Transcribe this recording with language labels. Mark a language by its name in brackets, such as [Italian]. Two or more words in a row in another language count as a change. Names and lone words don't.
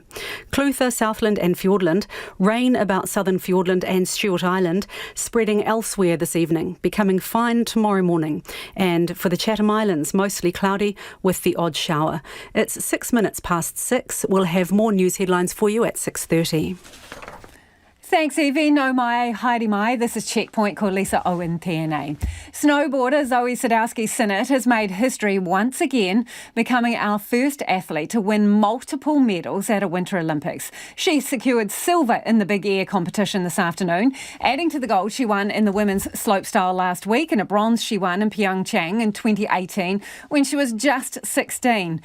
[English] Clutha, Southland and Fiordland, rain about southern Fiordland and Stewart Island, spreading elsewhere this evening, becoming fine tomorrow morning. And for the Chatham Islands, mostly cloudy with the odd shower. It's 6 minutes past 6. We'll have more news headlines for you at 6:30. Thanks, [Māori] Evie. No mai, haere mai. [English] This is Checkpoint called Lisa Owen TNA. Snowboarder Zoi Sadowski-Synnott has made history once again, becoming our first athlete to win multiple medals at a Winter Olympics. She secured silver in the big air competition this afternoon, adding to the gold she won in the women's slopestyle last week and a bronze she won in Pyeongchang in 2018 when she was just 16.